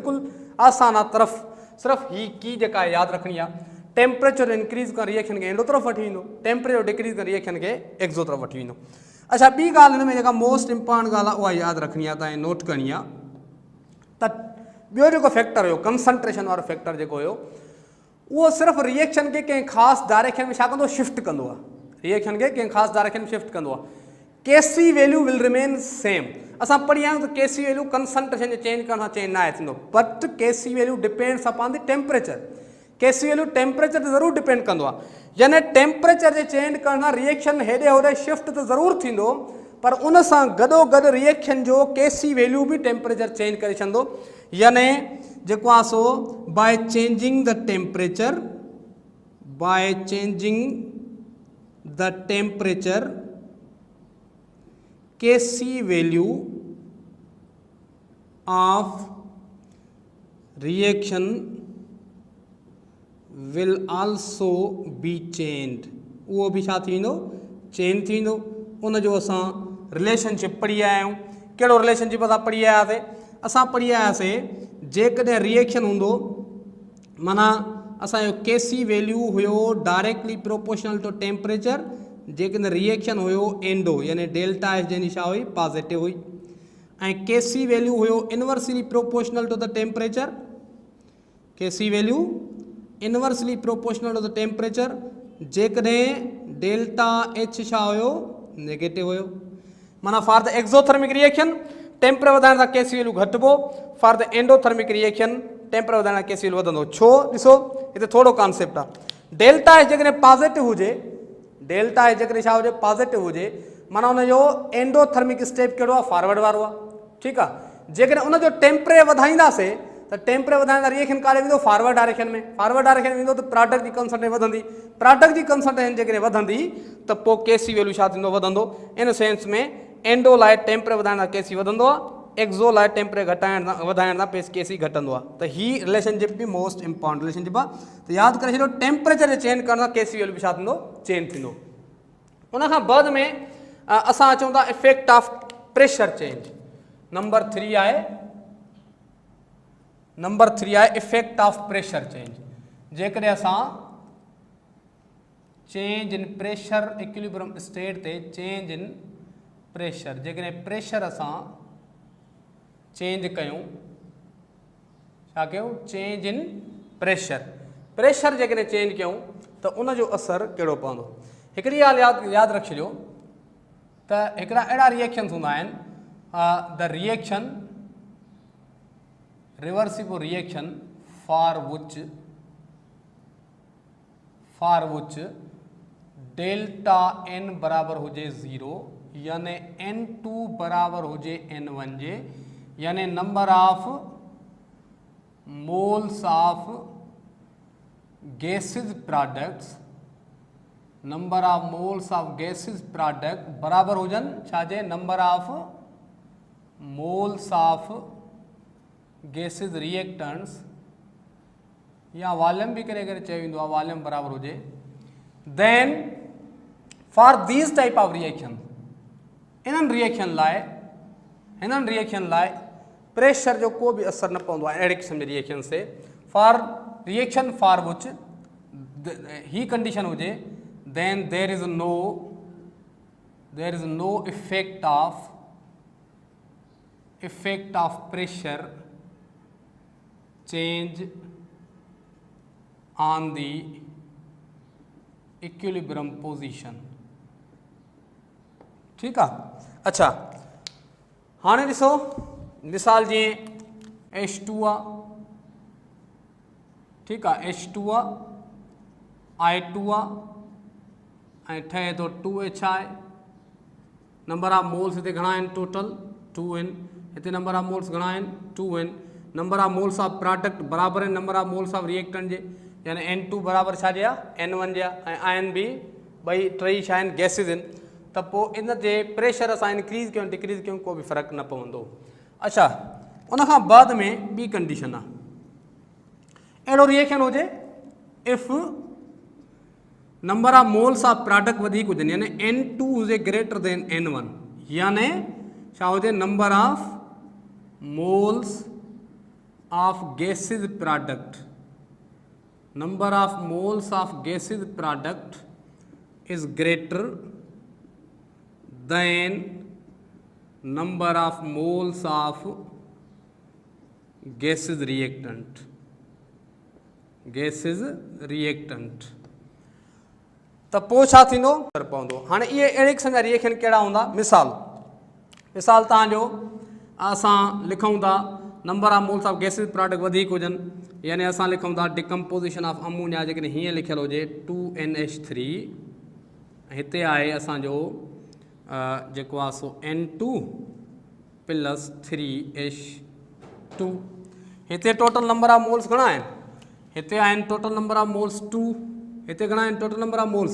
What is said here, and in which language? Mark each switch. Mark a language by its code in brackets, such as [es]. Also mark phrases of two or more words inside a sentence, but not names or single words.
[sd] बिल्कुलु आसान आहे, तरफ़ सिर्फ़ु ही की जेका यादि रखणी आहे। [en] temperature increase [sd] कर रिएक्शन के एंडो तरफ़ वठी वेंदो, [en] temperature decrease [sd] कर रिएक्शन के एक्सो तरफ़ वठी वेंदो। अच्छा, ॿी ॻाल्हि हिन में जेका [en] most important [sd] ॻाल्हि आहे उहा यादि रखणी आहे, तव्हां नोट करणी आहे त ॿियो जेको फैक्टर हुयो कंसंट्रेशन वारो फैक्टर जेको हुयो उहो सिर्फ़ु रिएक्शन के कंहिं ख़ासि डायरेक्शन में छा कंदो, शिफ्ट कंदो आहे, रिएक्शन के कंहिं ख़ासि डायरेक्शन में शिफ्ट कंदो आहे। [en] KC value will remain same. [sd] असां पढ़ी आहियूं त [en] KC value [sd] कंसंट्रेशन जे चेंज करण सां चेंज न आहे थींदो, [en] but KC value depends upon the temperature. KC value temperature [sd] ते ज़रूरु डिपेंड कंदो आहे, यानी टेम्परेचर जे चेंज करण सां रिएक्शन हेॾे होॾे शिफ्ट त ज़रूरु थींदो, पर उन सां गॾोगॾु रिएक्शन जो [en] KC value [sd] बि [en] temperature change [sd] करे छॾंदो। यानी जेको आहे सो [en] by changing the temperature, by changing the temperature KC value of reaction will also be change. [sd] वो भी छा थी वेंदो, चेंज थी वेंदो। उन जो असां रिलेशनशिप पढ़ी आया आहियूं। कहिड़ो रिलेशनशिप असां पढ़ी आयासीं, असां पढ़ी आयासीं जेकॾहिं रिएक्शन हूंदो माना असांजो [en] KC value [sd] हुयो [en] directly proportional to temperature, [sd] जेकॾहिं रिएक्शन हुयो एंडो यानी [en] delta H [sd] जंहिंजी छा हुई, पॉजिटिव हुई, ऐं [en] KC value [sd] हुयो [en] inversely proportional to the temperature, KC value inversely proportional to the temperature, [sd] जेकॾहिं [en] delta H [sd] छा हुयो, नेगेटिव हुयो। माना [en] for the exothermic reaction temperature [sd] वधाइण सां [en] KC value [sd] घटिबो, [en] for the endothermic reaction temperature [sd] वधाइण सां [en] KC value [sd] वधंदो। छो, ॾिसो हिते थोरो कॉन्सेप्ट आहे। [en] delta H [sd] जेकॾहिं पॉजिटिव हुजे, [en] delta H [sd] जेकॾहिं छा हुजे, पॉजिटिव हुजे, माना हुनजो [en] endothermic step [sd] कहिड़ो आहे, फॉरवर्ड वारो आहे, ठीकु आहे। जेकॾहिं उनजो टेम्परेचर वधाईंदासीं त टेम्परेचर वधाइण सां रिएक्शन काॾे वेंदो, [en] forward direction [sd] में, [en] forward direction [sd] में वेंदो त प्रोडक्ट जी कंसंट्रेशन वधंदी, प्रोडक्ट जी कंसंट्रेशन जेकॾहिं वधंदी त पोइ [en] KC value [sd] छा थींदो, वधंदो। [en] in sense [sd] में एंडो लाइ टेम्परेचर वधाइण सां केसी वधंदो आहे, एक्सो लाइ टेम्परेचर घटाइण सां वधाइण सां केसी घटंदो आहे। त ही रिलेशनशिप बि [en] most important relationship [sd] आहे। त यादि करे छॾियो, टेम्परेचर जे चेंज करण सां [en] KC value [sd] बि छा थींदो, चेंज थींदो। उन खां बाद में असां अचूं था [en] effect of pressure change. [sd] नंबर 3 आहे, नंबर 3 आहे [en] effect of pressure change. [sd] जेकॾहिं असां [en] change in pressure equilibrium state [sd] ते [en] change in pressure, [sd] जेकॾहिं प्रेशर असां चेंज कयूं, छा कयूं, [en] change in pressure, [sd] प्रेशर जेकॾहिं चेंज कयूं त उन जो असर कहिड़ो पवंदो। हिकिड़ी ॻाल्हि यादि रखी छॾियो त हिकिड़ा अहिड़ा रिएक्शन्स हूंदा आहिनि, [en] the reaction reversible reaction for which delta N [sd] बराबर हुजे 0, यानी N2 बराबर हुजे N1 जे, [en] यानी number of moles of gases products, number of moles of gases product [sd] बराबर हुजन छाजे, [en] number of moles of gases reactants, [sd] या वॉल्यूम भी करे करे चयो वेंदो आहे, वॉल्यूम बराबर हुजे। [en] then for these type of reaction, [sd] इन्हनि रिएक्शन लाइ प्रेशर जो को भी असर न पवंदो आहे अहिड़े क़िस्म जे रिएक्शन से। [en] for reaction for which [sd] ही कंडीशन हुजे, [en] then there is no effect of pressure change on the equilibrium position। [hi] ठीक है। [sd] अच्छा, हाँ ॾिसो मिसाल जीअं H2 आहे, [hi] ठीक है, [sd] H2 आहे, I2 आहे ऐं ठहे थो 2H आहे। [en] number of moles [sd] हिते घणा आहिनि, टोटल 2N। हिते [en] number of moles [sd] घणा आहिनि, 2N। [en] number of moles of product [sd] बराबर आहिनि [en] number of moles of reactant [sd] जे, यानी N2 बराबर छा जे आहे, N1 जे आहे, ऐं आयन बि ॿई टई छा आहिनि, गैसिस आहिनि। त पोइ इन जे प्रेशर असां इंक्रीज़ कयूं डिक्रीज़ कयूं को बि फ़र्क़ु न पवंदो। अच्छा, उन खां बाद में ॿी कंडीशन आहे, अहिड़ो रिएक्शन हुजे [en] if number of moles of product [sd] वधीक हुजनि, यानी N2 हुजे [en] greater than [sd] N1, यानी छा हुजे, [en] number of moles of gases product number of moles of gaseous product is greater than number of moles of gaseous reactant. Gaseous reactant. [sd] त पोइ छा थींदो पवंदो। हाणे इहे अहिड़े क़िस्म जा रिएक्शन कहिड़ा हूंदा? मिसाल तव्हांजो असां लिखूं था [en] number of moles of gases product [sd] वधीक हुजनि, यानी असां लिखूं था [en] decomposition of ammonia [sd] जेकॾहिं हीअं लिखियलु हुजे 2NH3, हिते आहे असांजो जेको आहे सो N2 + 3H2। हिते [en] total number of moles [sd] घणा आहिनि? हिते आहिनि [en] total number of moles [sd] 2, हिते घणा आहिनि [en] total number of moles?